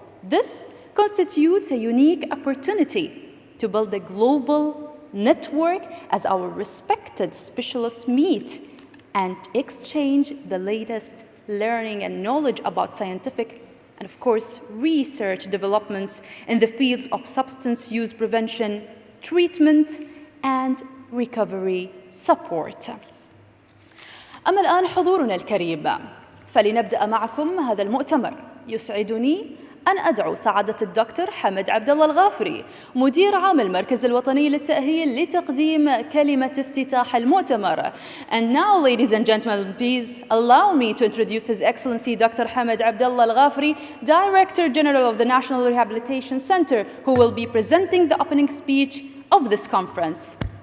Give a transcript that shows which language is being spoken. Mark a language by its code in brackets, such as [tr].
[en] This constitutes a unique opportunity to build a global network as our respected specialists meet and exchange the latest learning and knowledge about scientific and, of course, research developments in the fields of substance use prevention, treatment, and recovery support. [ar] أما الآن حضورنا الكريم، فلنبدأ معكم هذا المؤتمر. يسعدني أن أدعو سعادة الدكتور حمد عبد الله الغافري، مدير عام المركز الوطني للتأهيل، لتقديم كلمة افتتاح المؤتمر. [en] And now, ladies and gentlemen, please allow me to introduce His Excellency Dr. Hamid Abdullah Al-Ghafri, Director General of the National Rehabilitation Center, who will be presenting the opening speech of this conference.